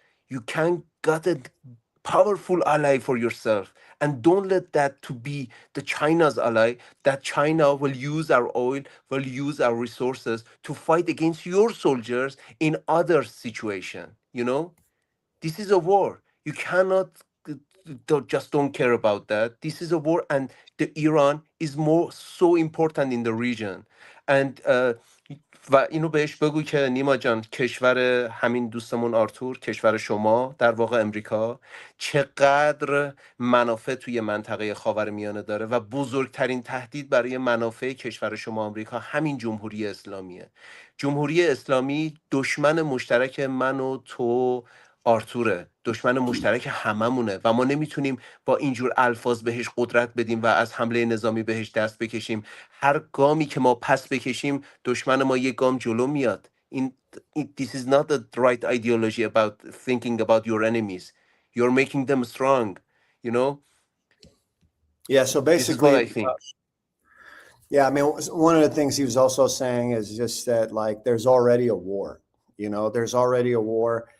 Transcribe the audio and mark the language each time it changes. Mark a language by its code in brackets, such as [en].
[en] You can get a powerful ally for yourself, and don't let that to be the China's ally, that China will use our oil, will use our resources to fight against your soldiers in other situation. You know, this is a war. You cannot just don't care about that. This is a war, and the Iran is more so important in the region. [fa] And و اینو بهش بگو که نیما جان، کشور همین دوستمون آرتور، کشور شما در واقع امریکا، چقدر منافع توی منطقه خاورمیانه داره و بزرگترین تهدید برای منافع کشور شما آمریکا همین جمهوری اسلامیه. جمهوری اسلامی دشمن مشترک من و تو آرتوره، دشمن مشترک هممونه و ما نمیتونیم با اینجور الفاظ بهش قدرت بدیم و از حمله نظامی بهش دست بکشیم. هر گامی که ما پس بکشیم دشمن ما یک گام جلو میاد. [en] This is not the right ideology about thinking about your enemies. You're making them strong, you know? Yeah, so basically, this is what I think. Yeah, I mean, one of the things he was also saying is just that, like, there's already a war. You know, there's already a war.